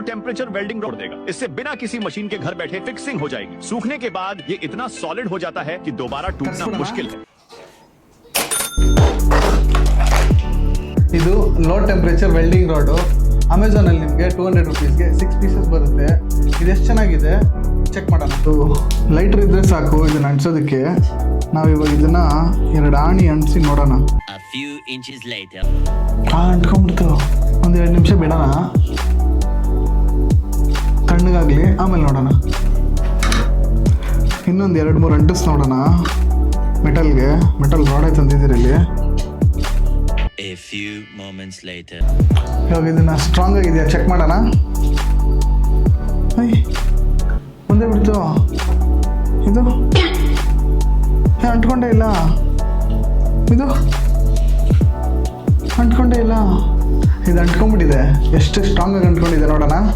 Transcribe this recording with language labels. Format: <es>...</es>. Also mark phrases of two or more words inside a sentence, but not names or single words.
<en>temperature welding rod</en> <hi>देगा। इससे बिना किसी मशीन के घर बैठे फिक्सिंग हो जाएगी। सूखने के बाद ये इतना सॉलिड हो जाता है कि दोबारा टूटना मुश्किल है।</hi> <kn>ಇದು</kn> <en>low temperature welding rod</en> <kn>ಅಮೆಝಾನಲ್ಲಿ ನಿಮಗೆ 200 ರೂಪೀಸ್ಗೆ 6 ಪೀಸಸ್ ಬರುತ್ತೆ. ಇದೆಷ್ಟು ಚೆನ್ನಾಗಿದೆ ಚೆಕ್ ಮಾಡೋಣ. ಲೈಟ್ರ್ ಇದ್ದರೆ ಸಾಕು ಇದನ್ನು ಅಂಟಿಸೋದಕ್ಕೆ. ನಾವಿವಾಗ ಇದನ್ನು 2 ಆಣಿ ಅಂಟಿಸಿ ನೋಡೋಣ. ಅಂಟ್ಕೊಂಡ್ಬಿಡ್ತು. ಒಂದು 2 ನಿಮಿಷ ಬಿಡೋಣ ತಣ್ಣಗಾಗಲಿ, ಆಮೇಲೆ ನೋಡೋಣ. ಇನ್ನೊಂದು 2-3 ಅಂಟಿಸ್ ನೋಡೋಣ.</kn> <en>metal rod</en> <kn>ತಂದಿದ್ದೀರಿ ಇಲ್ಲಿ.</kn> <en>A few moments later.</en> <kn>ಇವಾಗ ಇದನ್ನ ಸ್ಟ್ರಾಂಗ್ ಆಗಿದೆಯಾ ಚೆಕ್ ಮಾಡೋಣ. ಮುಂದೆ ಬಿಡ್ತು ಇದು. ಅಂಟ್ಕೊಂಡೇ ಇಲ್ಲ. ಇದು ಅಂಟ್ಕೊಂಡೇ ಇಲ್ಲ. ಇದು ಅಂಟ್ಕೊಂಡ್ಬಿಟ್ಟಿದೆ. ಎಷ್ಟು ಸ್ಟ್ರಾಂಗ್ ಆಗಿ ಅಂಟ್ಕೊಂಡಿದೆ ನೋಡೋಣ.</kn>